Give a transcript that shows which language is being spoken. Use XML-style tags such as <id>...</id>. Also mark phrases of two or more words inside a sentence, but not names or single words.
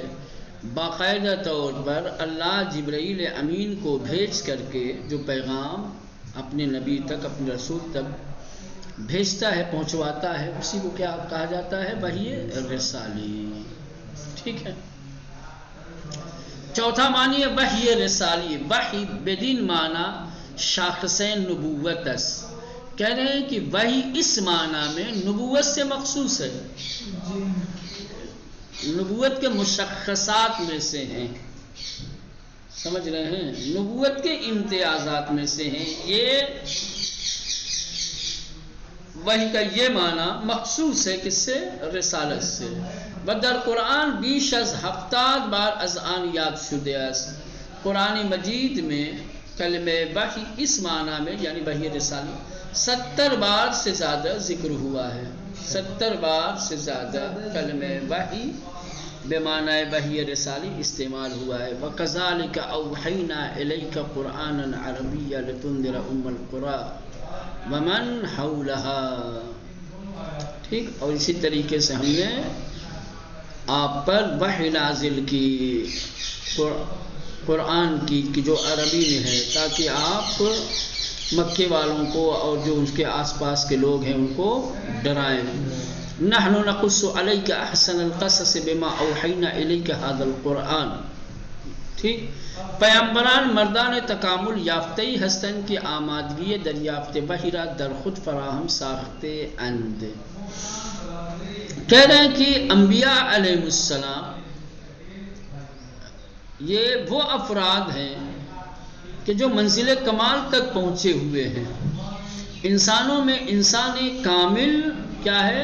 <ur>باقاعدہ طور پر اللہ جبرائیل امین کو بھیج کر کے جو پیغام اپنے نبی تک، اپنے رسول تک بھیجتا ہے، پہنچواتا ہے، اسی کو کیا کہا جاتا ہے؟ وحی رسالی. ٹھیک ہے. چوتھا معنی ہے وحی رسالی.</ur> <fa>وحی بدین معنی شاخصین نبوتس،</fa> <ur>کہہ رہے ہیں کہ وحی اس معنی میں نبوت سے مخصوص ہے، نبوت کے مشخصات میں سے ہیں، سمجھ رہے ہیں، نبوت کے امتیازات میں سے ہیں. یہ وحی کا یہ معنی مخصوص ہے کس سے؟ رسالت سے.</ur> <fa>بدر قرآن بیش از 70 بار از آن یاد شده است.</fa> <ur>قرآن مجید میں کلمہ وحی اس معنی میں یعنی وحی رسالی 70 بار سے زیادہ ذکر ہوا ہے. 70 بار سے زیادہ کلمہ وحی بمعنی وحی رسالی استعمال ہوا ہے.</ur> <ar>وَكَذَلِكَ أَوْحَيْنَا إِلَيْكَ قُرْآنًا عَرَبِيًّا لِتُنذِرَ أُمَّ الْقُرَىٰ وَمَنْ حَوْلَهَا.</ar> <ur>ٹھیک، اور اسی طریقے سے ہم نے آپ پر وحی نازل کی قرآن کی جو عربی میں ہے، تاکہ آپ مکے والوں کو اور جو اس کے آس پاس کے لوگ ہیں ان کو ڈرائیں.</ur> <ar>نحن نقص علیک احسن القصص بما اوحینا الیک هذا القرآن.</ar> <ur>ٹھیک،</ur> <fa>پیامبران مردان تکامل یافتہی ہستن کی آمادگی دریافت وحی را در خود فراہم ساختے اند.</fa> <ur>کہہ رہے ہیں کہ انبیاء علیہ السلام یہ وہ افراد ہیں کہ جو منزل کمال تک پہنچے ہوئے ہیں. انسانوں میں انسان کامل کیا ہے؟</ur>